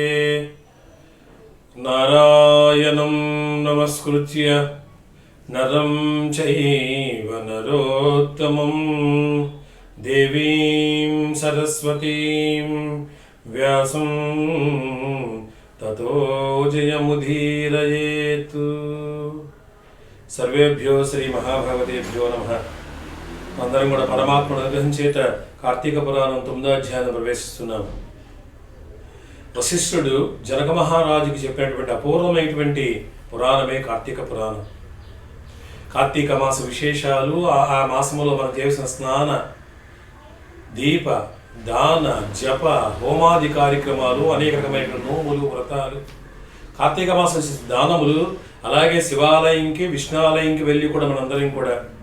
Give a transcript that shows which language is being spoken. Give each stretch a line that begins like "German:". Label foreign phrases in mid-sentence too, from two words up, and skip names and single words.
Sanskrit: नारायणं नमस्कृत्य नरं चैव नरोत्तमं देवीं सरस्वतीं व्यासं ततो जयमुदीरयेत्। सर्वेभ्यो श्री महाभगवतेभ्यो नमः।
Telugu: అందరం కూడా పరమాత్మ అనుగ్రహం చేత కార్తీక పురాణం 9వ అధ్యాయం ప్రవేశిస్తున్నాం. వశిష్ఠుడు జనక మహారాజుకి చెప్పినటువంటి అపూర్వమైనటువంటి పురాణమే కార్తీక పురాణం. కార్తీక మాస విశేషాలు, ఆ మాసంలో మనం చేసిన స్నాన, దీప, దాన, జప, హోమాది కార్యక్రమాలు, అనేక రకమైన నోములు, వ్రతాలు, కార్తీక మాసం దానములు, అలాగే శివాలయంకి విష్ణాలయంకి వెళ్ళి కూడా మనందరం కూడా